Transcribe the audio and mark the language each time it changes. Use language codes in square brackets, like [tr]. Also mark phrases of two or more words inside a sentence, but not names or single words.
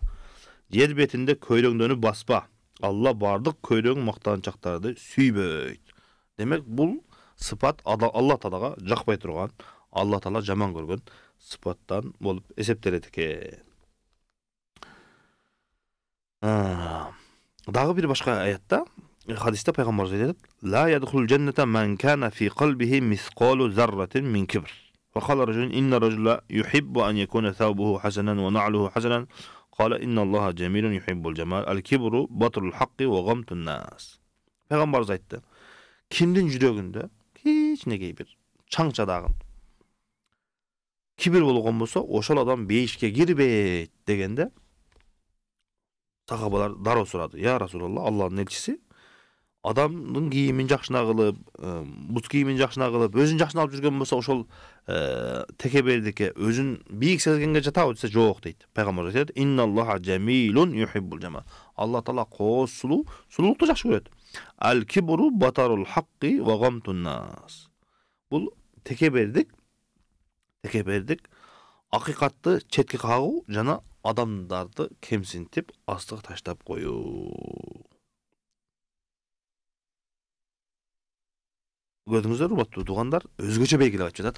[ky] Жер бетинде көйрөңдөнүп баспа. Алла бардык көйрөң мактанчактарды сүйбөйт. Демек бул сыпат Алла Таалага жакпай турган, Алла Таала жаман көргөн сыпаттан болуп эсептелет экен. Дагы бир башка аятта, хадисте пайгамбарыбыз айтат: [ar] "لا يدخل الجنة من كان في قلبه مثقال ذرة من كبر." فقال رجل إن الرجل يحب أن يكون ثوبه حسنا ونعله حسنا قال إن الله جميل يحب الجمال الكبر بطر الحق وغمط الناس. [ky] Пайгамбарыбыз айтты: Кимдин жүрөгүндө кичинекей бир чаңчадагын кибир болгон болсо, ошол адам бейишке кирбейт дегенде сахабалар дароо сурады: [ar] "يا رسول الله, [ky] Аллахтын элчиси, адамдын кийимин жакшына кылып, бут кийимин жакшына кылып, өзүн жакшына алып жүргөн болсо, ошол текебердикке өзүн бийик сезгенге жатабы?" десе, "Жок" дейт. Пайгамбар айтат: [ar] "إن الله جميل يحب الجمال." [ky] Алла Таала кооз сулуу, сулуулукту жакшы көрөт. [ar] الكبر بطر الحق وغمط الناس. [ky] Бул текебердик акыйкатты четке кагуу жана адамдарды кемсинтип, астыга таштап коюу. Көрдүңүздөр, урматтуу туугандар, өзгөчө белгилеп айтып жатат.